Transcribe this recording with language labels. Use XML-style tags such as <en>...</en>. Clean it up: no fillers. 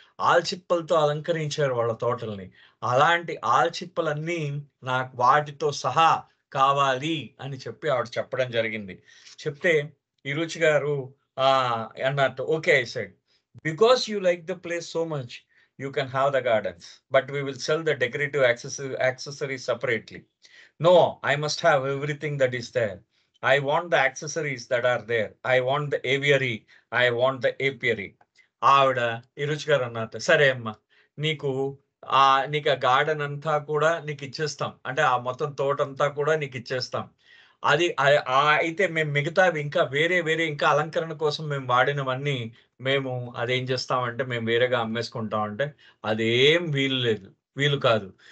<te>ఆల్చిప్పలతో అలంకరించారు వాళ్ళ తోటల్ని. అలాంటి ఆల్చిప్పలన్నీ నాకు వాటితో సహా కావాలి అని చెప్పి ఆవిడ చెప్పడం జరిగింది. చెప్తే ఈ రుచి గారు అన్నట్టు</te> <en>Okay I said, "because you like the place so much, you can have the gardens, but we will sell the decorative accessories separately. No, I must have everything that is there. I want the accessories that are there. I want the aviary. I want the apiary."</en> <te>ఆవిడ ఈ రుచి గారు అన్నట్టు, "సరే అమ్మా, నీకు నీకు ఆ గార్డెన్ అంతా కూడా నీకు ఇచ్చేస్తాం. అంటే ఆ మొత్తం తోటంతా కూడా నీకు ఇచ్చేస్తాం. అది అయితే మేము మిగతావి ఇంకా వేరే ఇంకా అలంకరణ కోసం మేము వాడినవన్నీ మేము అదేం చేస్తామంటే మేము వేరేగా అమ్మేసుకుంటాం" అంటే, "అదేం వీలు కాదు.</te>